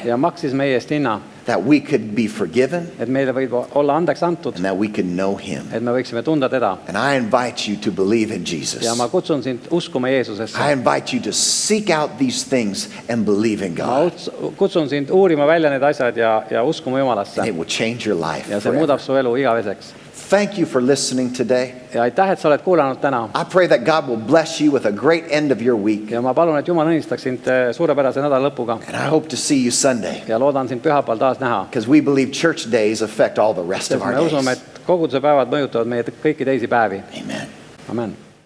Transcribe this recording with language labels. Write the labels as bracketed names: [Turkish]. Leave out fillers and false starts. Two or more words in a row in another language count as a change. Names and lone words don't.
[Estonian] ja maksis meie eest hinna, [English] that we could be forgiven [Estonian] et meile võib olla andeks antud, [English] and that we could know Him. [Estonian] et me võiksime tunda teda. [English] And I invite you to believe in Jesus. [Estonian] Ja ma kutsun sind uskuma Jeesusesse. [English] I invite you to seek out these things and believe in [Estonian] Ma [English] God. [Estonian] kutsun sind uurima välja need asjad ja uskuma Jumalasse. [English] And it will change your life [Estonian] Ja see [English] forever. [Estonian] muudab su elu igaveseks. [English] Thank you for listening today. [Estonian] Ja aitäh, et sa oled kuulanud täna. [English] I pray that God will bless you with a great end of your week. [Estonian] Ja ma palun, et Jumal õnnistaks sind suurepärase nädala lõpuga. [English] And I hope to see you Sunday, [Estonian] Ja loodan sind pühapäeval taas näha. [English] because we believe church days affect all the rest of [Estonian] Sest [English] our [Estonian] me usume, [English] days. [Estonian] et koguduse päevad mõjutavad meie kõiki teisi päevi. [English] Amen. [Estonian] Amen.